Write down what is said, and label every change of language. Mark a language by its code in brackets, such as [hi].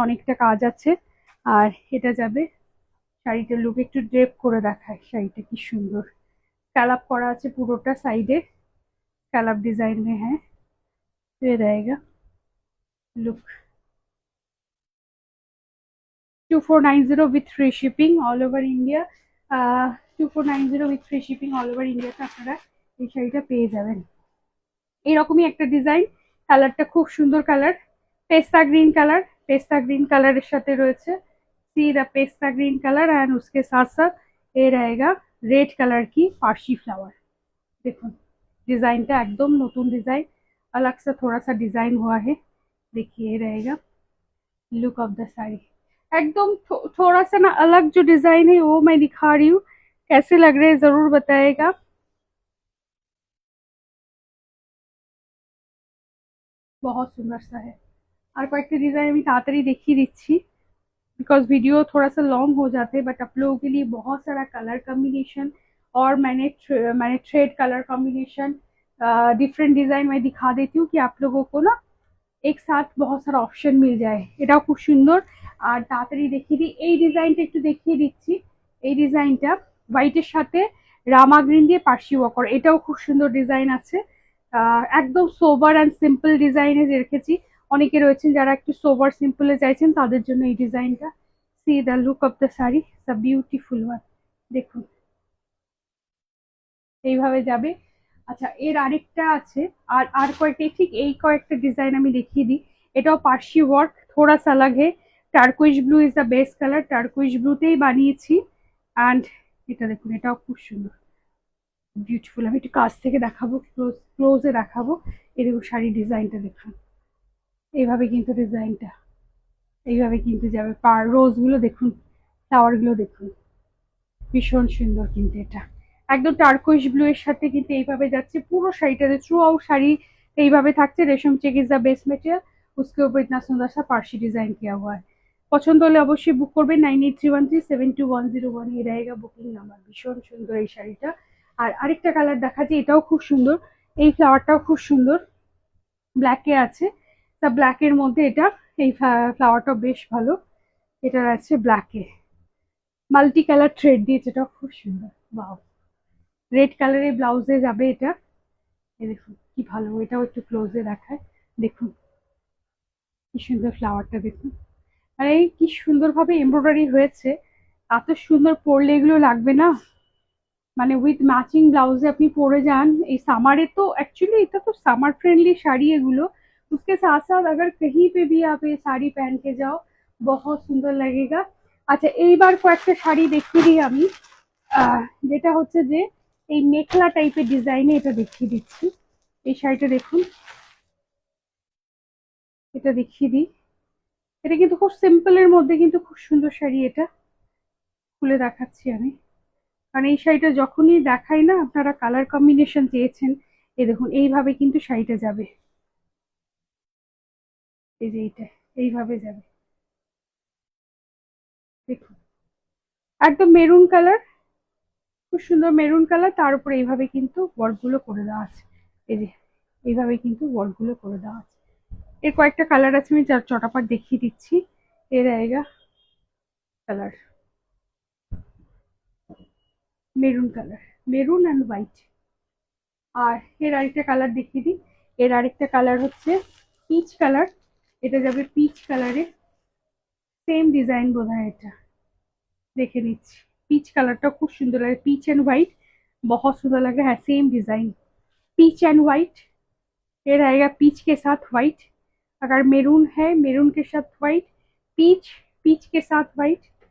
[bn] অনেকটা কাজ আছে। আর এটা যাবে শাড়িটার লুক একটু ড্রেপ করে দেখায়। শাড়িটা কি সুন্দর, স্ক্যালাপ করা আছে পুরোটা সাইডে, [hi] स्कैलप डिजाइन में है। ये रहेगा look. [en] 2490 with free shipping all over India. 2490 with free shipping all over ইন্ডিয়াতে [bn] আপনারা এই শাড়িটা পেয়ে যাবেন। এরকমই একটা ডিজাইন, কালারটা খুব সুন্দর কালার, পেস্তা গ্রিন কালার, পেস্তা গ্রিন কালারের সাথে রয়েছে [hi] see the pista green colour and उसके साथ साथ ये रहेगा रेड कलर की पार्शी फ्लावर। देखो डिजाइनটা [bn] একদম নতুন [hi] डिजाइन, अलग सा थोड़ा सा डिजाइन हुआ है। देखिए रहेगा लुक ऑफ द साड़ी, एकदम थोड़ा सा ना अलग जो डिजाइन है वो मैं दिखा रही हूँ। कैसे लग रहे हैं जरूर बताएगा। बहुत सुंदर सा है। [bn] আর কয়েকটা ডিজাইন আমি তাড়াতাড়ি দেখিয়ে দিচ্ছি [hi] बिकॉज वीडियो थोड़ा सा लॉन्ग हो जाते हैं, बट आप लोगों के लिए बहुत सारा कलर कॉम्बिनेशन और मैंने thread colour combination different design मैं दिखा देती हूँ कि आप लोगों को ना एक साथ बहुत सारा ऑप्शन मिल जाए। [bn] এটাও খুব সুন্দর। আর তাড়াতাড়ি দেখিয়ে দিই এই ডিজাইনটা, একটু দেখিয়ে দিচ্ছি। এই ডিজাইনটা হোয়াইটের সাথে রামা গ্রিন দিয়ে পার্সি ওয়ার্ক করা, এটাও খুব সুন্দর ডিজাইন আছে। একদম সোবার অ্যান্ড সিম্পল ডিজাইনে রেখেছি। অনেকে রয়েছেন যারা একটু সোবার সিম্পলে চাইছেন তাদের জন্য এই ডিজাইনটা। [en] See the look of the sari, the beautiful one. [bn] দেখুন এইভাবে যাবে। আচ্ছা এর আরেকটা আছে, আর আর কয়েকটা ঠিক এই কয়েকটা ডিজাইন আমি দেখিয়ে দিই। এটাও পার্সি ওয়ার্ক, [hi] থোড়া সা আলাগ হে। [en] turquoise blue is the best colour, [bn] টার্কুইশ ব্লুতেই বানিয়েছি। অ্যান্ড এটা দেখুন এটাও খুব সুন্দর বিউটিফুল। আমি একটু কাছ থেকে দেখাবো, ক্লোজে দেখাবো। এই দেখুন শাড়ির ডিজাইনটা দেখুন, এইভাবে কিন্তু ডিজাইনটা এইভাবে কিন্তু যাবে। পার রোজগুলো দেখুন, ফ্লাওয়ারগুলো দেখুন, ভীষণ সুন্দর কিন্তু এটা একদম টার্কোইশ ব্লু এর সাথে কিন্তু এইভাবে যাচ্ছে পুরো শাড়িটাতে। থ্রু আউট শাড়ি এইভাবে থাকছে। [en] resham check is the best material, [hi] उसके ऊपर इतना सुंदर सा पार्शी डिजाइन किया हुआ है। [bn] পছন্দ হলে অবশ্যই বুক করবেন। 9831372101 এই रहेगा বুকিং নাম্বার। ভীষণ সুন্দর এই শাড়িটা। আর আরেকটা কালার দেখাচ্ছি, এটাও খুব সুন্দর। এই ফ্লাওয়ারটাও খুব সুন্দর, ব্ল্যাকে আছে। তা ব্ল্যাকের মধ্যে এটা এই ফ্লাওয়ারটাও বেশ ভালো। এটার আছে ব্ল্যাকে মাল্টি কালার থ্রেড দিয়ে, যেটা খুব সুন্দর। বাও, রেড কালারের ব্লাউজে যাবে এটা। এই দেখুন কি ভালো, এটাও একটু ক্লোজে দেখায়। দেখুন কি সুন্দর ফ্লাওয়ারটা দেখুন, আরে কি সুন্দর ভাবে এমব্রয়ডারি হয়েছে। এত সুন্দর পরলে এগুলো লাগবে না, মানে উইথ ম্যাচিং ব্লাউজে আপনি পরে যান এই সামারে। তো एक्चुअली এটা তো সামার फ्रेंडली শাড়ি এগুলো। [hi] उसके साथ साथ अगर कहीं पे भी आप ये साड़ी पहन के जाओ बहुत सुंदर लगेगा। [bn] আচ্ছা এইবার কয়েকটা শাড়ি দেখিয়ে দিই আমি, যেটা হচ্ছে যে এই মেখলা টাইপের ডিজাইনে এটা দেখিয়ে দিচ্ছি। এই শাড়িটা দেখুন, এটা দেখিয়ে দিই। এটা কিন্তু খুব সিম্পলের মধ্যে কিন্তু খুব সুন্দর শাড়ি। এটা খুলে দেখাচ্ছি আমি, কারণ এই শাড়িটা যখনই দেখাই না আপনারা কালার কম্বিনেশন চেয়েছেন। এই দেখুন এইভাবে কিন্তু শাড়িটা যাবে, এই যে এইটা এইভাবে যাবে। দেখুন একদম মেরুন কালার, খুব সুন্দর মেরুন কালার, তার উপরে এইভাবে কিন্তু ওয়ার্কগুলো করে দেওয়া আছে। এই যে এইভাবে কিন্তু ওয়ার্কগুলো করে দেওয়া আছে। এর কয়েকটা কালার আছে, আমি চটাপট দেখিয়ে দিচ্ছি। এর আয়েগা colour maroon colour, maroon and white. আর এর আরেকটা কালার দেখিয়ে দিই। এর আরেকটা কালার হচ্ছে পিচ কালার, এটা যাবে পিচ কালারে। সেম ডিজাইন বোধ হয় এটা, দেখে নিচ্ছি। পিচ কালারটা খুব সুন্দর লাগে, [hi] পিच एंड व्हाइट बहुत सुंदर लग रहा है। Same design peach and white, ये रहेगा पीच के साथ व्हाइट। अगर मेरून है मेरून के साथ व्हाइट, पीच पीच के साथ व्हाइट।